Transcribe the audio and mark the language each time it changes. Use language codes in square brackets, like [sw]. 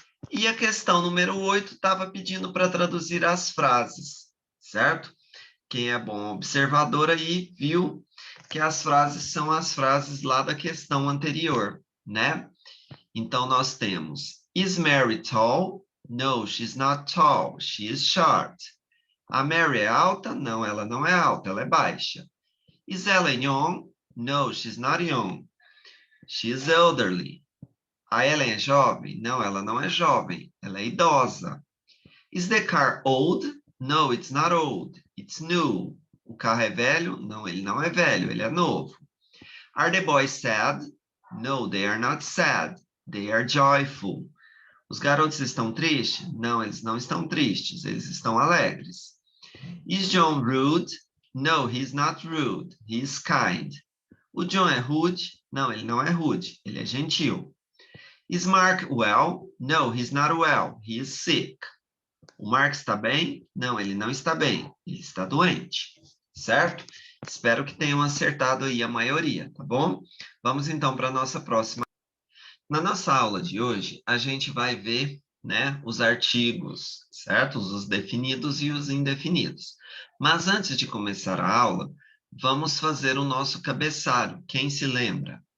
[pt] E a questão número 8 estava pedindo para traduzir as frases, certo? Quem é bom observador aí viu que as frases são as frases lá da questão anterior, né? Então, nós temos, [en] is Mary tall? No, she's not tall, she is short. [pt] A Mary é alta? Não, ela não é alta, ela é baixa. [en] Is Ellen young? No, she's not young, she is elderly. [pt] A Ellen é jovem? Não, ela não é jovem, ela é idosa. [en] Is the car old? No, it's not old, it's new. [pt] O carro é velho? Não, ele não é velho, ele é novo. [en] Are the boys sad? No, they are not sad, they are joyful. [pt] Os garotos estão tristes? Não, eles não estão tristes, eles estão alegres. [en] Is John rude? No, he's not rude, he's kind. [pt] O John é rude? Não, ele não é rude, ele é gentil. [en] Is Mark well? No, he's not well, he is sick. [pt] O Mark está bem? Não, ele não está bem, ele está doente, certo? Espero que tenham acertado aí a maioria, tá bom? Vamos então para a nossa próxima. Na nossa aula de hoje, a gente vai ver, né, os artigos, certo? Os definidos e os indefinidos. Mas antes de começar a aula, vamos fazer o nosso cabeçalho. Quem se lembra?